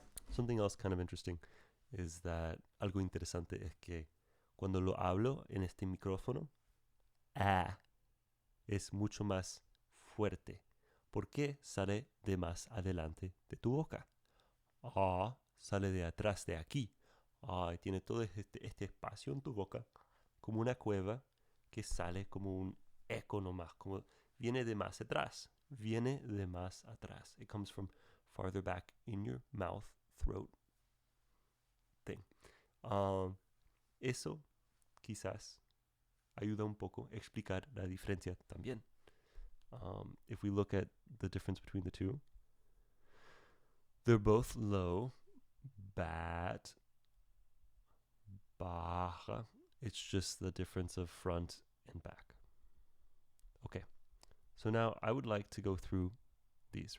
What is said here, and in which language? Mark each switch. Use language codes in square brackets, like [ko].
[en] Something else kind of interesting is that [es] algo interesante es que cuando lo hablo en este micrófono, es mucho más fuerte porque sale de más adelante de tu boca. Sale de atrás de aquí. Y tiene todo este espacio en tu boca como una cueva que sale como un eco nomás, como viene de más atrás. Viene de más atrás. [en] It comes from farther back in your mouth, throat thing. [es] Eso quizás ayuda un poco a explicar la diferencia también. [en] If we look at the difference between the two, they're both low. Bat, baja. It's just the difference of front and back. Okay, so now I would like to go through these.